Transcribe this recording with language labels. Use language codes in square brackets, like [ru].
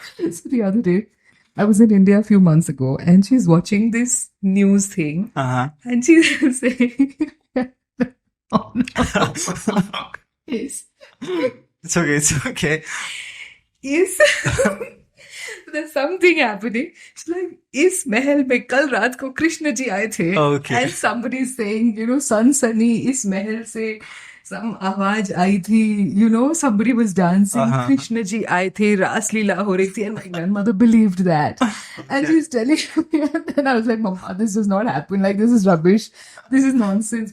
[en] So the other day, I was in India a few months ago, and she's watching this news thing, and she's saying, "Oh no, it's okay." is there's something happening. [hi] It's like, इस महल में कल रात को कृष्ण जी आए थे. [en] Okay. And somebody is saying, son Sunny, [hi] इस महल से [en] some [hi] आवाज आई थी, [en] somebody was dancing, Krishna ji [hi] आए थे, रास लीला हो रही थी, [en] and my grandmother believed that. And she's telling me, and then I was like, Mama, this does not happen, like this is rubbish, this is nonsense.